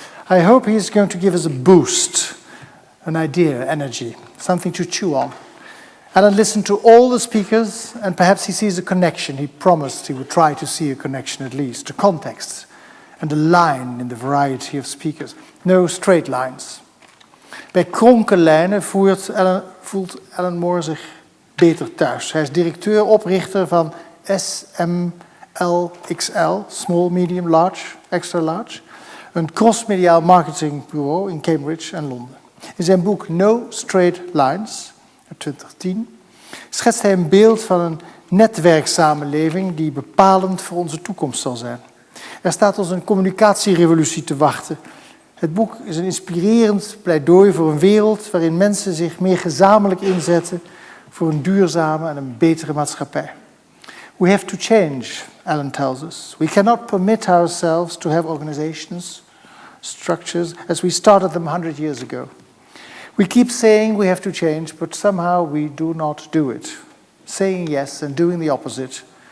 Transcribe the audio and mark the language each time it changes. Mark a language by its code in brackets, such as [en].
[en] I hope he's going to give us a boost, an idea, energy, something to chew on. Alan listened to all the speakers, and perhaps he sees a connection. He promised he would try to see a connection at least, a context, and a line in the variety of speakers. No straight lines. [nl] Bij kronke lijnen voelt Alan Moore zich beter thuis. Hij is directeur-oprichter van SMLXL, Small, Medium, Large, Extra Large, een crossmediaal marketingbureau in Cambridge en Londen. In zijn boek No Straight Lines, uit 2010, schetst hij een beeld van een netwerksamenleving die bepalend voor onze toekomst zal zijn. Er staat ons een communicatierevolutie te wachten. Het boek is een inspirerend pleidooi voor een wereld waarin mensen zich meer gezamenlijk inzetten voor een duurzame en een betere maatschappij. [en] We have to change, Alan tells us. We cannot permit ourselves to have organizations, structures, as we started them 100 years ago. We keep saying we have to change, but somehow we do not do it. Saying yes and doing the opposite.